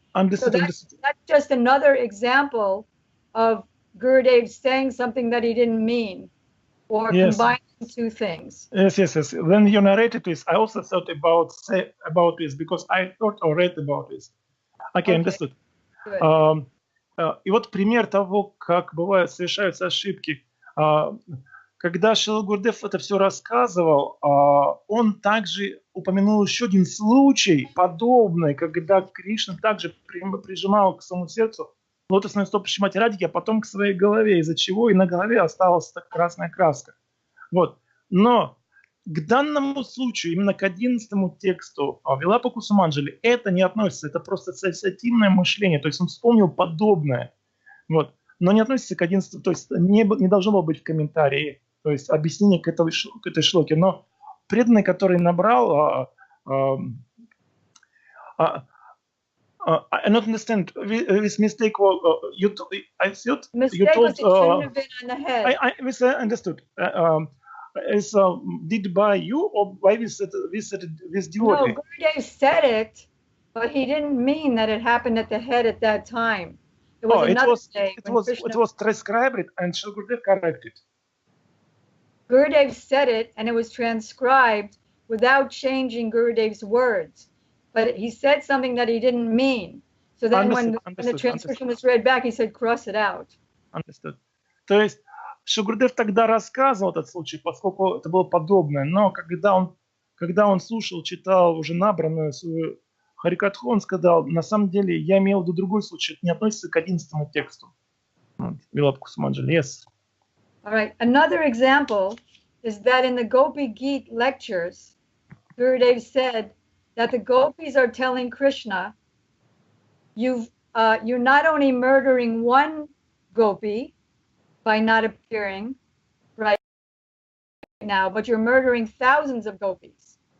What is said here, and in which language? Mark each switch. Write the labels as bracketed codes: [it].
[en] So that's just another example of Gurudev saying something that he didn't mean, or combining two things. Yes. When you narrated this, I also thought about this because I thought or read about this. Okay. Understood. [ru] И вот пример того, как бывают, совершаются ошибки. Когда Шрила Гурудев это все рассказывал, он также упомянул еще один случай подобный, когда Кришна также прижимал к своему сердцу лотосную стопу Шримати Радики, а потом к своей голове, из-за чего и на голове осталась красная краска. Вот. Но к данному случаю, именно к 11-му тексту Вилапа Кусаманджали, это не относится, это просто ассоциативное мышление, то есть он вспомнил подобное. Вот. Но не относится к 11-му, то есть не должно было быть в комментарии, то есть объяснение к этой шлоке. Но преданный, который набрал, [en] I don't understand this mistake. I thought you told. Shouldn't have been on the head. I understood. Is did by you or by this devotee? No, Gurudev said it, but he didn't mean that it happened at the head at that time. It was transcribed and Shri Gurudev corrected. Gurudev said it and it was transcribed without changing Gurudev's words. But he said something that he didn't mean. So then when the transcription was read back, he said, cross it out. Understood. [ru] То есть Шри Гурудев тогда рассказывал этот случай, поскольку это было подобное. Но когда он слушал, читал уже набранную свою Харикатху, он сказал, на самом деле, я имел в виду другой случай, это не относится к 11-му тексту. Вилапа Кусаманджали, yes. [en] All right. Another example is that in the Gopi Geet lectures, Gurudev said that the gopis are telling Krishna, you're not only murdering one gopi by not appearing right now, but you're murdering thousands of gopis.